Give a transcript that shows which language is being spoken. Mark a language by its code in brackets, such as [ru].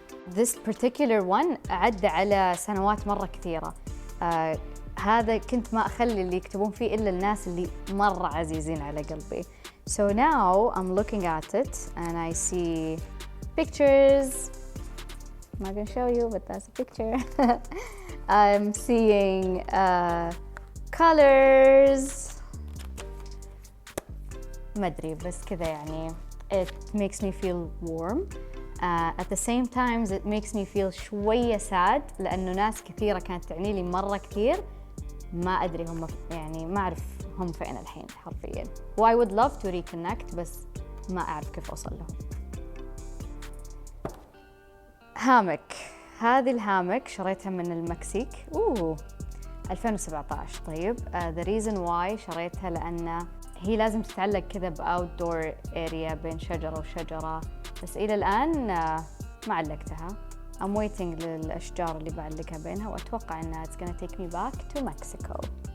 [en] This particular one [ar] عدى على سنوات مرة كثيرة. هذا كنت ما أخلي اللي يكتبون فيه إلا الناس اللي مرة عزيزين على قلبي. [en] So now I'm looking at it and I see pictures. I'm not gonna show you, but that's a picture. I'm seeing colors. [ar] ما أدري بس كذا يعني [en] it makes me feel warm. At the same time it makes me feel شوية [ar] sad لأنه ناس كثيرة كانت تعني لي مرة كثير ما أدري هم يعني ما أعرف هم فين الحين حرفياً. و [en] I would love to reconnect [ar] بس ما أعرف كيف أوصل لهم. هامك. هذه الهامك شريتها من المكسيك. 2017. طيب [en] the reason why [ar] شريتها لأن هي لازم تتعلق كذا بأوتدور اريا بين شجرة وشجرة، بس إلى الآن ما علقتها. [en] I'm waiting [ar] للأشجار اللي بعلقها بينها وأتوقع إنها [en] it's gonna take me back to Mexico.